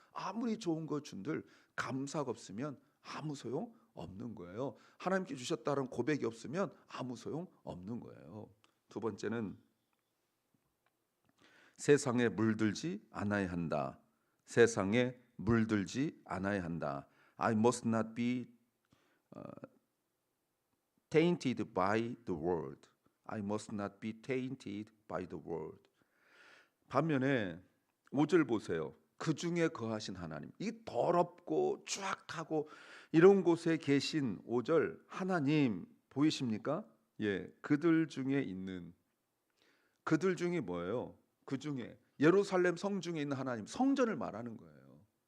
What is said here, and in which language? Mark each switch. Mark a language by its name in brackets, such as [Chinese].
[Korean] 아무리 좋은 걸 준들 감사가 없으면 아무 소용 없는 거예요. 하나님께 주셨다는 고백이 없으면 아무 소용 없는 거예요. 두 번째는 세상에 물들지 않아야 한다. 세상에 물들지 않아야 한다. [English] I must not be tainted by the world. I must not be tainted by the world. [Korean] 반면에 5절 보세요. 그 중에 거하신 하나님. 이 더럽고 추악하고 이런 곳에 계신 5절 하나님 보이십니까? 예, 그들 중에 있는 그들 중에 뭐예요? 그 중에 예루살렘 성 중에 있는 하나님, 성전을 말하는 거예요.